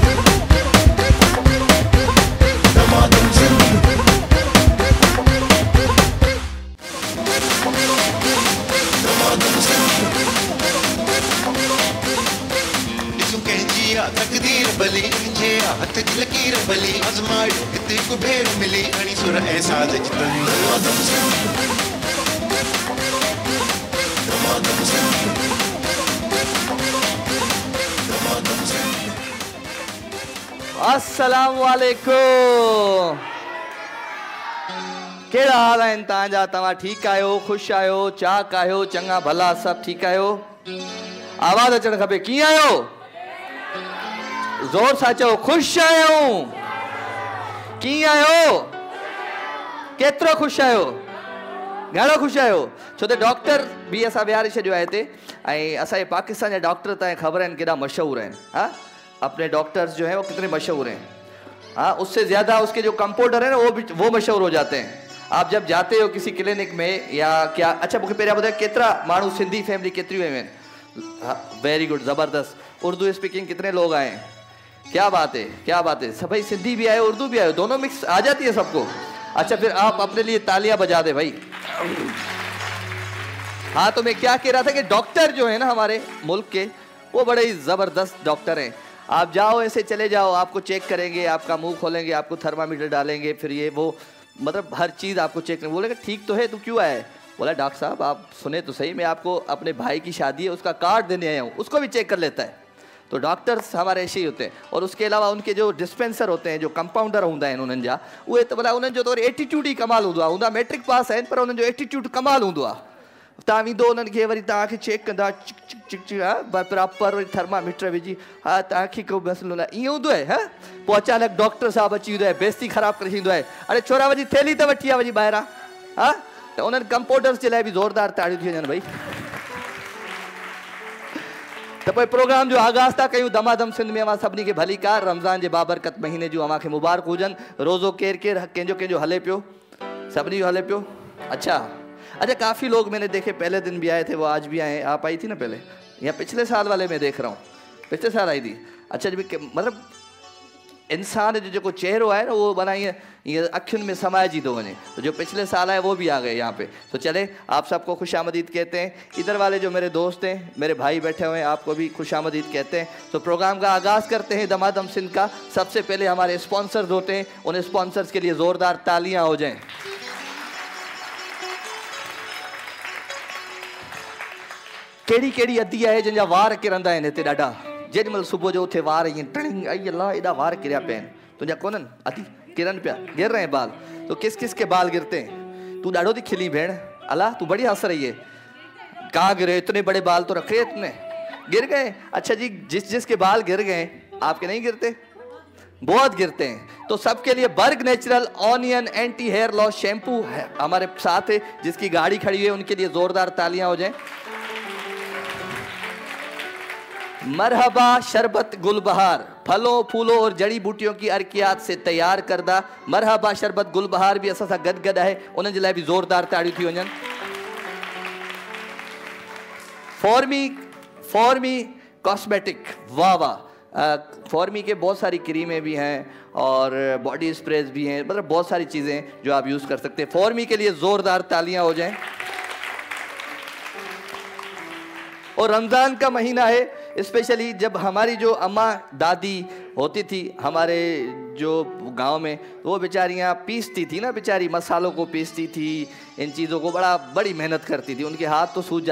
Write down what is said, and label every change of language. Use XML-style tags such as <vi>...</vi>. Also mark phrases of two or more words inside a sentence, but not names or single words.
<sd>दमादम सिंह दमादम सिंह इसु कहजिया तकदीर बली जे हथ जी लकीर बली आजमाई हिते को भेर मिली अणी सुर ऐसा जितन दमादम सिंह दमादम सिंह</sd> <ar>السلام عليكم.</ar> <sd>केड़ा हाल आहिनि तव्हांजा? तव्हां ठीकु आहियो? ख़ुशि आहियो? चाक आहियो? चङा भला सभु ठीकु आहियो? आवाज़ अचणु खपे। कीअं आहियो? ज़ोर सां चओ। ख़ुशि आहियूं। कीअं आहियो? केतिरो ख़ुशि आहियो? घणो ख़ुशि आहियो? छो त डॉक्टर बि असां विहारे छॾियो आहे हिते ऐं असांजे पाकिस्तान जा डॉक्टर तव्हांखे ख़बर आहिनि केॾा मशहूरु आहिनि। हा,</sd> <ur>اپنے ڈاکٹرز جو ہیں وہ کتنے مشہور ہیں۔ ہاں، اس سے زیادہ اس کے جو کمپاؤنڈر ہیں نا وہ مشہور ہو جاتے ہیں. آپ جب جاتے ہو کسی کلینک میں یا کیا,</ur> <sd>अच्छा मूंखे पहिरियां ॿुधायो केतिरा माण्हू सिंधी फैमिली केतिरियूं आहियूं आहिनि?</sd> <ur>ہاں,</ur> <en>very good,</en> <ur>زبردست. اردو اسپیکنگ کتنے لوگ آئے ہیں? کیا بات ہے، کیا بات ہے. سب بھائی سندھی بھی آئے اردو بھی آئے، دونوں مکس آ جاتی ہے سب کو۔ اچھا پھر آپ اپنے لیے تالیاں بجا دے بھائی. ہاں، تو میں کیا کہہ رہا تھا کہ ڈاکٹر جو ہے نا ہمارے ملک کے، وہ بڑے ہی زبردست ڈاکٹر ہیں. آپ جاؤ ایسے چلے جاؤ، آپ کو چیک کریں گے، آپ کا منہ کھولیں گے، آپ کو تھرمامیٹر ڈالیں گے، پھر یہ وہ مطلب ہر چیز آپ کو چیک کریں گے. بولے گا ٹھیک تو ہے، تو کیوں آیا ہے؟ بولا ڈاکٹر صاحب آپ سنے تو سہی، میں آپ کو اپنے بھائی کی شادی ہے اس کا کارڈ دینے آیا ہوں، اس کو بھی چیک کر لیتا ہے. تو ڈاکٹرز ہمارے ایسے ہی ہوتے ہیں. اور اس کے علاوہ ان کے جو ڈسپنسر ہوتے ہیں، جو کمپاؤنڈر</ur> <sd>होंदा आहिनि उन्हनि जा, उहे त भला उन्हनि जो तो एटीट्यूड ही कमाल हूंदा मैट्रिक पास आहिनि पर उन्हनि जो एटीट्यूड कमाल हूंदो आहे। तव्हां वेंदो उन्हनि खे वरी तव्हांखे चेक कंदा चिक चिक चिक चिक, हा प्रॉपर वरी थर्मामीटर विझी, हा तव्हांखे को मसइलो न, ईअं हूंदो आहे। हा, पोइ अचानक डॉक्टर साहब अची वेंदो आहे, बेइज़ती ख़राबु करे छॾींदो आहे। अरे छोरा वञी थैली त वठी आ वञी ॿाहिरां। हा, त उन्हनि कंपाउंडर्स जे लाइ बि ज़ोरदार ताड़ियूं थी वञनि भई। त पोइ प्रोग्राम जो आगाज़ था कयूं। दमादम सिंध में अवां सभिनी खे भली कार रमज़ान जे बाबरकत महीने जूं अव्हांखे मुबारक हुजनि। रोज़ो केरु केरु कंहिंजो कंहिंजो हले पियो? सभिनी जो हले पियो?</sd> <ur>اچھا اچھا، کافی لوگ میں نے دیکھے پہلے دن بھی آئے تھے، وہ آج بھی آئے. آپ آئی تھی نا پہلے، یا پچھلے سال والے میں دیکھ رہا ہوں، پچھلے سال آئی تھی. اچھا جی,</ur> <sd>मतलब इंसान जो जो चेहरो</sd> <ur>ہے نا وہ بنا یہ</ur> <sd>अखियुनि में समाइजी थो वञे।</sd> <ur>تو جو پچھلے سال آئے وہ بھی آ گئے یہاں پہ۔ تو چلے آپ سب کو خوش آمدید کہتے ہیں. ادھر والے جو میرے دوست ہیں، میرے بھائی بیٹھے ہوئے ہیں، آپ کو بھی خوش آمدید کہتے ہیں. تو پروگرام کا آغاز کرتے ہیں دمادم سندھ کا۔ سب سے پہلے ہمارے اسپانسرز ہوتے ہیں، ان اسپانسرز کے لیے زوردار تالیاں ہو جائیں.</ur> <sd>केड़ी केड़ी अदी है जिनजा वार किरंदा आहिनि हिते ॾाढा। जेॾीमहिल सुबुह जो उथे वार ईअं टणिंग, आई अल्लाह एॾा वार किरिया पिया आहिनि। तुंहिंजा कोन्हनि अदी किरन पिया,</sd> <ur>گر رہے ہیں بال. تو کس کس کے بال گرتے ہیں?</ur> <sd>तू ॾाढो थी खिली भेण,</sd> <ur>اللہ تو بڑی ہنس رہی ہے۔ کہاں گرے? اتنے بڑے بال تو رکھے اتنے، گر گئے؟ اچھا جی، جس جس کے بال گر گئے آپ کے نہیں گرتے? بہت گرتے ہیں. تو سب کے لیے برگ</ur> <en>natural onion anti hair loss shampoo</en> <ur>ہے ہمارے ساتھ ہے، جس کی گاڑی کھڑی ہے، ان کے لیے زوردار تالیاں ہو جائیں.</ur> <sd>मरहबा शरबत गुलबहार,</sd> <ur>پھلوں پھولوں اور جڑی بوٹیوں کی عرقیات سے تیار</ur> <sd>करदा मरहबा शरबत गुलबहार भी असां सां गॾु आहे, उन्हनि जे लाइ बि ज़ोरदार ताड़ियूं थी वञनि।</sd> <ur>فارمی کاسمیٹک، واہ واہ. فارمی کے بہت ساری کریمیں بھی ہیں اور</ur> <en>body sprays</en> <ur>بھی ہیں، مطلب بہت ساری چیزیں جو آپ یوز کر سکتے ہیں. فارمی کے لیے زوردار تالیاں ہو جائیں۔ اور رمضان کا مہینہ ہے، اسپیشلی جب ہماری جو اماں دادی ہوتی تھی ہمارے جو گاؤں میں، وہ بیچاریاں پیستی تھی نا، بیچاری مسالوں کو پیستی تھی، ان چیزوں کو بڑی محنت کرتی تھی، ان کے ہاتھ تو سوج جاتے.</ur>